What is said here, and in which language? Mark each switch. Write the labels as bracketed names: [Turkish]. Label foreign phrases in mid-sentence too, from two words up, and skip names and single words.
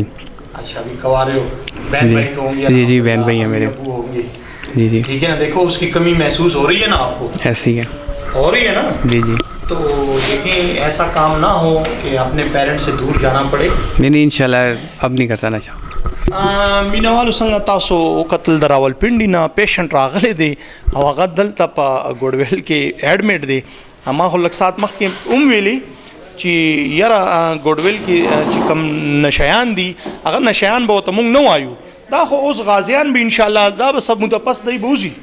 [Urdu] اچھا ابھی کنوارے ہو؟ بہن بھائی تو ہوں گے؟ جی جی بہن بھائی ہیں میرے. جی جی ٹھیک ہے نا. دیکھو اس کی کمی محسوس ہو رہی ہے نا آپ کو؟ ایسے ہی ہے. ہو رہی ہے نا؟ جی جی. تو دیکھیں ایسا کام نہ ہو کہ اپنے پیرنٹس سے دور جانا پڑے. نہیں انشاءاللہ اب نہیں کرتا نشہ. [Pashto] مینوالو څنګه تاسو وکتل د راولپنډي نه پیشنټ راغلی دی او هغه دلته په ګوډویل کې ایډمټ دی. ما خو لږ ساعت مخکې هم ویلي چې یاره ګوډویل کې چې کوم نشیان دي هغه نشیان به ورته موږ نه وایو، دا خو اوس غازیان به انشاءالله دا به سب متپس دی به وځي.